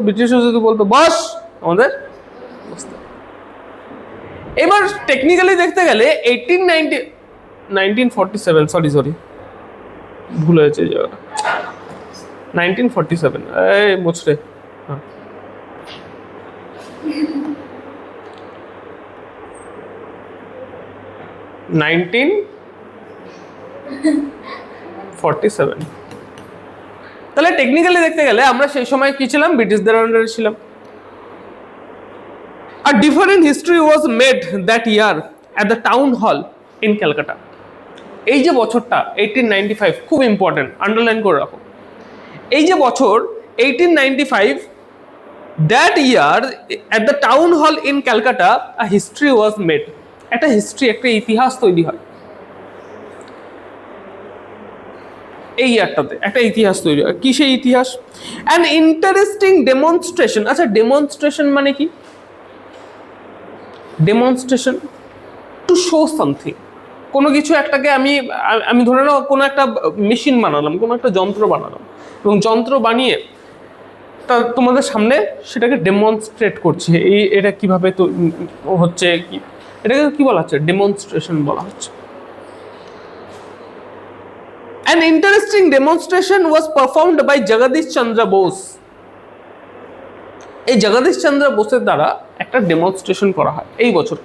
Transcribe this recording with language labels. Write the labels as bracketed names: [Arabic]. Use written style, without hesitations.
[Bangla] ব্রিটিশরা যদি বলতো বস, আমাদের বসতে। এবার টেকনিক্যালি দেখতে গেলে 1947, সরি ভুল হয়েছে এই জায়গাটা, 1947 এই মুছরে, হ্যাঁ 1947। তাহলে টেকনিক্যালি দেখতে গেলে আমরা সেই সময় কি ছিলাম? ব্রিটিশদের আন্ডারে ছিলাম। [English] A different history was made that year at the town hall in Calcutta. [Bangla] এই যে বছরটা 1895 খুব ইম্পর্টেন্ট, আন্ডারলাইন করে রাখো। এই যে বছর [English] 1895, that year at the town hall in Calcutta a history was made. [Bangla] একটা হিস্ট্রি, একটা ইতিহাস তৈরি হয়। এই ইয়ারটাতে একটা ইতিহাস তৈরি হয়। কি সেই ইতিহাস? [English] An interesting demonstration. [Bangla] আচ্ছা, ডেমনস্ট্রেশন মানে কি? [English] Demonstration to show something. [Bangla] কোনো কিছু একটাকে আমি ধরে নাও কোনো একটা মেশিন বানালাম, কোনো একটা যন্ত্র বানালাম, এবং যন্ত্র বানিয়ে তা তোমাদের সামনে সেটাকে ডেমনস্ট্রেট করছে, এটা কিভাবে তো হচ্ছে, কি এটাকে কি বলা হচ্ছে? ডেমনস্ট্রেশন বলা হচ্ছে। [English] An interesting demonstration was performed by Jagadish Chandra Bose. [Bangla] এই জগদীশ চন্দ্র বোসের দ্বারা একটা ডেমনস্ট্রেশন করা হয় এই বছর।